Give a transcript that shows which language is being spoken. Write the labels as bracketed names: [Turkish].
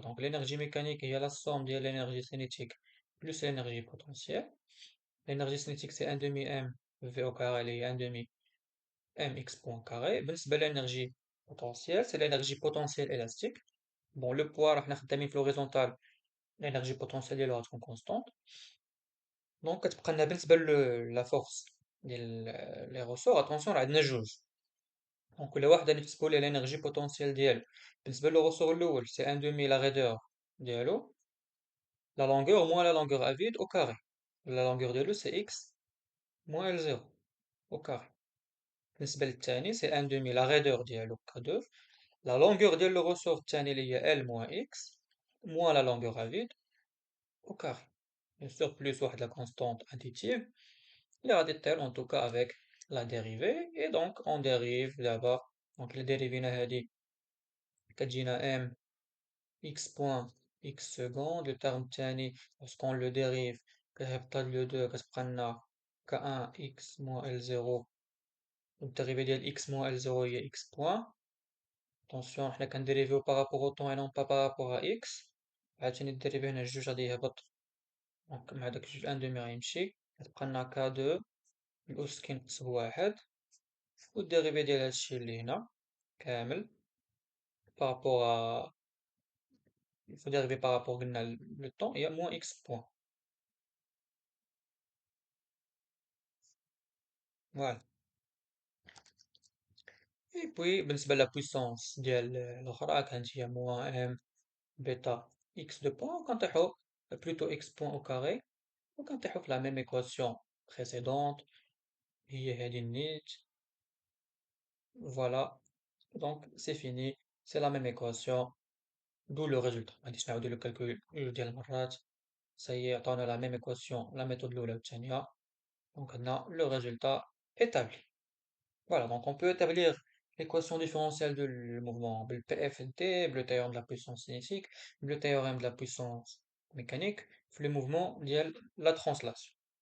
[French] Donc l'énergie mécanique il y a la somme de l'énergie cinétique plus l'énergie potentielle. L'énergie cinétique c'est 1 demi m v au carré et 1 demi mx point carré. بالنسبة l'énergie potentielle, c'est l'énergie potentielle élastique. Bon, le poids, [Arabic] راح نخدمين في [French] l'horizontale, l'énergie potentielle ديالو [Arabic] غتكون [French] constante. [Arabic] Donc كتبقى لنا بالنسبة [French] la force [Arabic] ديال [French] les ressorts, attention [Arabic] راه عندنا جوج. دونك كل واحد غنحسبوا ليه [French] l'énergie potentielle [Arabic] ديالو. بالنسبة لو [French] ressort الأول, c'est 1 demi la raideur ديالو, la longueur moins la longueur à vide au carré. La longueur ديالو c'est x moins L0 au carré. [Arabic] بالنسبة للثاني [French] c'est 1 demi la raideur ديالو k2, la longueur ديال le ressort الثاني [Arabic] اللي هي [French] L moins x moins la longueur à vide au carré. Bien sûr, plus واحد la constante additive. Il va déterminer en tout cas avec la dérivée. Et donc, on dérive d'abord. Donc, la dérivée هذه [Arabic] كتجينا [French] m x point x seconde. Le terme الثاني lorsqu'on le dérive [Arabic] كتهبط [French] le 2 [Arabic] كتبقى لنا [French] k1 x moins L0. Le dérivé ديال x moins L0 هي x point. Attention, [Arabic] حنا كنديريفيو [French] par rapport au temps et non pas par rapport à x. [Arabic] عاوتاني الديريفي هنا الجوج غادي يهبط. دونك مع داك الجوج ان دومي غيمشي كتبقى لنا k2 الأس كينقص بواحد والديريفي ديال هادشي اللي هنا كامل بارابور ا الفو ديريفي بارابور قلنا لو طون هي موان اكس بوان. [French] فوالا. et puis بالنسبة la puissance ديال الأخرى [Arabic] كانت هي [French] moins m bêta x de point [Arabic] وكنطيحو [French] plutôt x point au carré وكنطيحو في la même équation précédente [Arabic] هي هادي النيت. [French] Voilà, donc c'est fini, c'est la même équation, d'où le résultat. [Arabic] غاديش نعاودو [French] le calcul [Arabic] ديال المرات. [French] Ça y est, [Arabic] عطاونا [French] la même équation, la méthode [Arabic] الأولى والثانية. [French] Donc on a le résultat établi. Voilà, donc on peut établir l'équation différentielle du mouvement le PFD, le théorème de la puissance cinétique, le théorème de la puissance mécanique, le mouvement ديال la translation.